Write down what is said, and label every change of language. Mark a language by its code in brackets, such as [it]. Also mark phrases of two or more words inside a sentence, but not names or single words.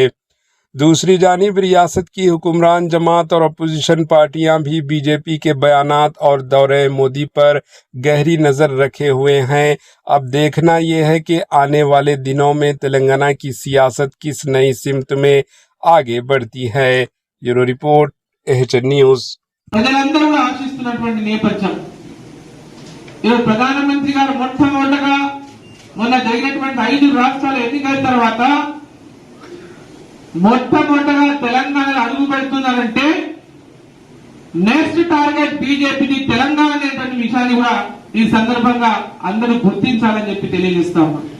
[ur] دوسری جانب ریاست کی حکمران جماعت اور اپوزیشن پارٹیاں بھی بی جے پی کے بیانات اور دورہ مودی پر گہری نظر رکھے ہوئے ہیں۔ اب دیکھنا یہ ہے کہ آنے والے دنوں میں تلنگانہ کی سیاست کس نئی سمت میں آگے بڑھتی ہے۔ [en] Bureau Report [te] AHN న్యూస్। ప్రజలందరూ కూడా ఆశిస్తున్నటువంటి నేపథ్యం ఈరోజు ప్రధానమంత్రి గారు మొట్టమొదటగా మొన్న జరిగినటువంటి 5 రాష్ట్రాల ఎన్నికల తర్వాత మొట్టమొదటగా తెలంగాణలో అడుగు పెడుతున్నారంటే [en] next target [te] బీజేపీని తెలంగాణ అనేటువంటి విషయాన్ని కూడా ఈ సందర్భంగా అందరూ గుర్తించాలని చెప్పి తెలియజేస్తాం।